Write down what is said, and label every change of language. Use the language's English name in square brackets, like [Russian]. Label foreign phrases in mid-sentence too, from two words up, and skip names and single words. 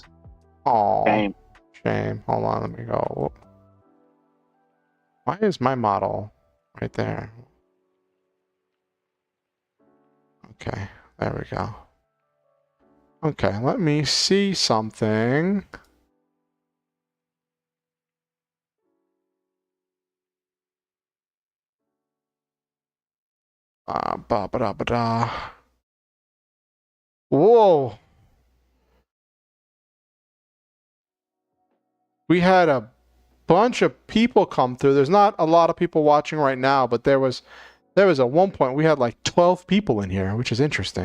[English] Oh, shame. Hold on, let me go. Why is my model right there? Okay, there we go. Okay, let me see something. Ba-ba-da-ba-da. Whoa. We had a bunch of people come through. There's not a lot of people watching right now, but there was at one point we had like 12 people in here, which is interesting.